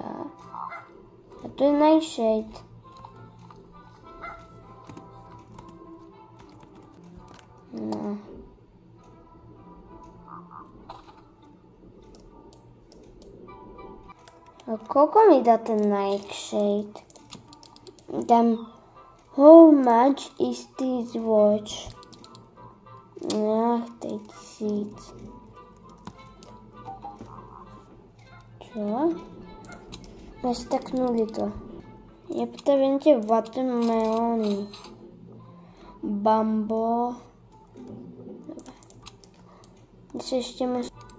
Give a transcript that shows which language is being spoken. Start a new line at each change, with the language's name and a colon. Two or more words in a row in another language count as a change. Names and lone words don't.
Slovak: A to je Nightshade. No. A koľko mi dá ten Nightshade?
English: Dám how much is this watch?
Slovak: Ach, 3000. Čo? Nastaknuli to. Je potrebujem tie watermelony. Bambo. Dobre. Ešte musím...